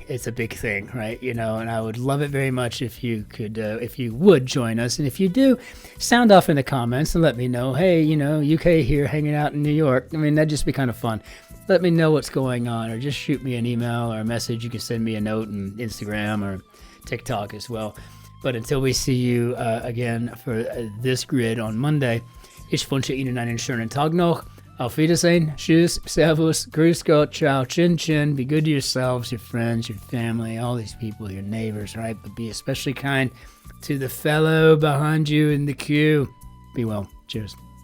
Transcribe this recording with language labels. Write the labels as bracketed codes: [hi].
[en] It's a big thing, right? You know, and I would love it very much if you could, if you would join us. And if you do, sound off in the comments and let me know, hey, you know, UK here hanging out in New York. I mean, that'd just be kind of fun. Let me know what's going on, or just shoot me an email or a message. You can send me a note on Instagram or TikTok as well. But until we see you again for this grid on Monday, [de] ich wünsche Ihnen einen schönen Tag noch. Auf Wiedersehen, tschüss, servus, grüß Gott, ciao, Cin-Cin. [en] Be good to yourselves, your friends, your family, all these people, your neighbors, right? But be especially kind to the fellow behind you in the queue. Be well. Cheers.